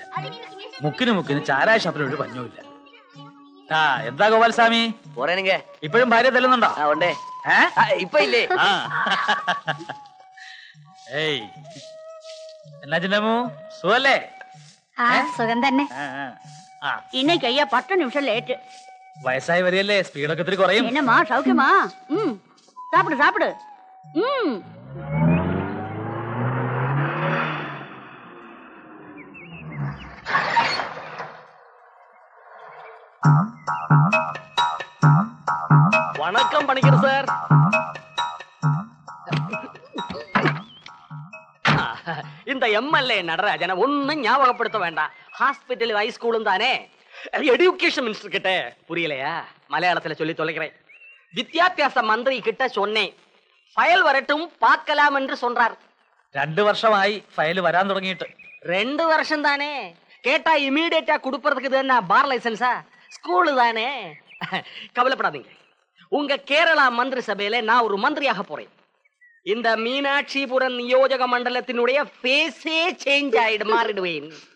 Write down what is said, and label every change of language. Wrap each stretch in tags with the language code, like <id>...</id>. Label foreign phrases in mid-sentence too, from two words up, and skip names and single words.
<ml>മുക്കിന് ചാരായ ഷാപ്പിനൊരു പഞ്ഞുമില്ല. എന്താ ഗോപാൽസ്വാമി, ഇപ്പോഴും ഭാര്യ തല്ലുന്നുണ്ടോ? ഇപ്പൊ ഇല്ലേ? ഏയ്, എന്നാ ചിന്നമ്മു, സുഖല്ലേ? സുഖം തന്നെ.</ml> <ta>இன்னைக்கு ஐயா 10 நிமிஷம் லேட்.</ta> <ml>വയസ്സായി വരികയല്ലേ, സ്പീഡൊക്കെ ഇത്തിരി കുറയും.</ml> <ta>என்னம்மா சௌக்கியமா? சாப்பிடு. வணக்கம் பணிக்கர் சார். இந்த எம்எல்ஏ நடராஜனை ஒன்னும் ஞாபகப்படுத்த வேண்டாம். ஹாஸ்பிட்டல் ஹைஸ்கூலும் தானே.</ta> <en>education minister</en> <ta>கிட்ட புரியலையா? மலையாளத்துல சொல்லி தொலைக்கிறேன்.</ta> <ml>വിദ്യാഭ്യാസ മന്ത്രി</ml> <ta>கிட்ட சொன்னேன், ஃபயல் வரட்டும் பார்க்கலாம் என்று சொன்னார்.</ta> <ml>2 വർഷമായി ഫയൽ വരാൻ തുടങ്ങിയിട്ട്.</ml> <ta>2 வருஷம் தானே. கேட்டா இமீடியட்டா கொடுப்பறதுக்கு இது என்ன</ta> <en>bar license?</en> <ta>ஸ்கூலு தானே. கவலைப்படாதீங்க, உங்க கேரளா மந்திரி சபையில நான் ஒரு மந்திரியாக போறேன். இந்த மீனாட்சிபுரம் நியோஜக மண்டலத்தினுடைய</ta> <en>face change</en> <ta>மாறிடுவேன்.</ta>